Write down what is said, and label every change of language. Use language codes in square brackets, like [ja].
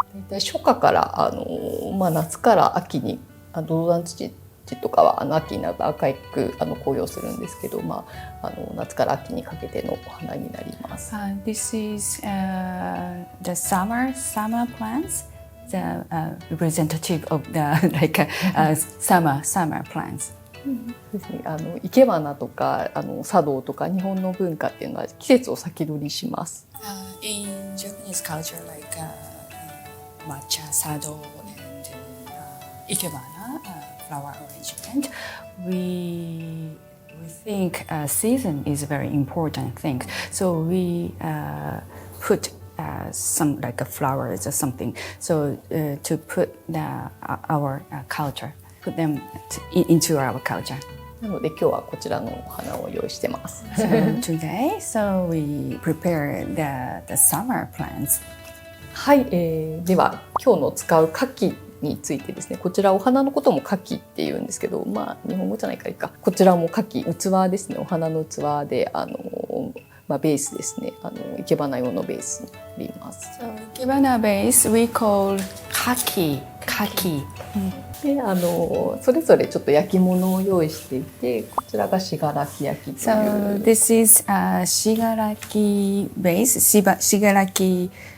[ja] 初夏から夏から秋にドウダンツツジとかは秋になると赤く紅葉するんですけど、夏から秋にかけてのお花になります。 [en] This is the summer plants. the representative of the like summer plants. [ja] ですね、生け花とか茶道とか日本の文化っていうのは季節を先取りします。 [en] In Japanese culture, like matcha, sado, and ikebana, flower arrangement, we think season is a very important thing. So we put some like flowers or something. So to put our culture, put them into our culture. [ja] なので今日はこちらのお花を用意してます。 [en] So today, so we prepare the summer plants. [ja] はい、では今日の使う花器についてですね、こちらお花のことも花器っていうんですけど、まあ日本語じゃないからいいか。こちらも花器、器ですね、お花の器でベースですね、生け花用のベースになります。 [en] So ikebana base we call kaki. [ja] でそれぞれちょっと焼き物を用意していて、こちらが信楽焼という。 [en] So this is shigaraki base, shigaraki